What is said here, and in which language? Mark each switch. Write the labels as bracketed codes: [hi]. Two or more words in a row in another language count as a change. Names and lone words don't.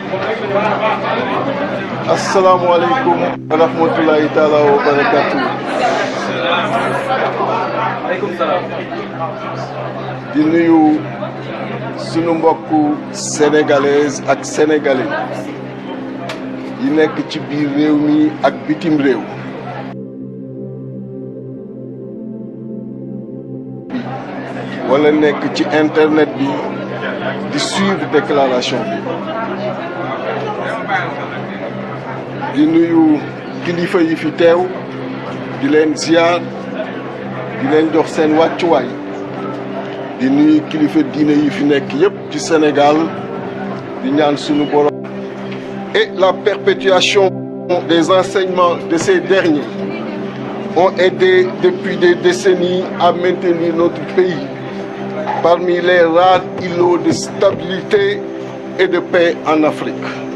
[ar] السلام عليكم ورحمة الله تعالى وبركاته. [wo] di nuyu sunu mbokku sénégalaises ak sénégalais yi nekk ci biir réew mi ak bitim réew. wala nekk ci internet bi di [fr] suivre déclaration [wo] bi. di nuyu kilifa yi fi teew di leen ziar di leen jox seen wàccuwaay di nuyu kilifa diine yi fi nekk yépp ci Sénégal di ñaan sunu borom. [fr] Et la perpétuation des enseignements de ces derniers ont aidé depuis des décennies à maintenir notre pays parmi les rares îlots de stabilité et de paix en Afrique.